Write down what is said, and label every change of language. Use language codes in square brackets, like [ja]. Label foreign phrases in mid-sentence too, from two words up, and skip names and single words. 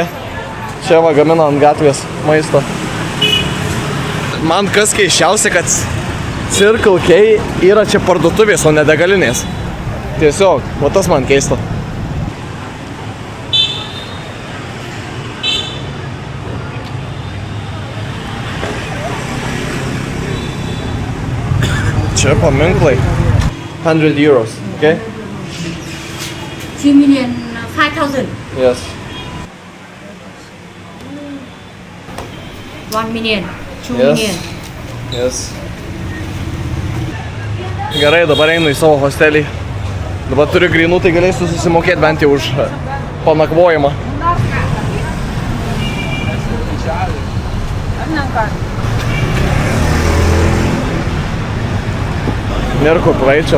[lt] Čia va gamina ant gatvės maisto. Man kas keisčiausia, kad Circle K yra čia parduotuvės, o ne degalinės. Tiesiog, va tas man keista. Čia paminklai. [en] 100 euros, okay? 3,500,000. Yes. 1 million. 2 Yes. million. Yes. [lt] Gerai, dabar einu į savo hostelį. Dabar turiu grynų, tai galėsiu susimokėti bent jau už panakvojimą. Nėra kur praeičios.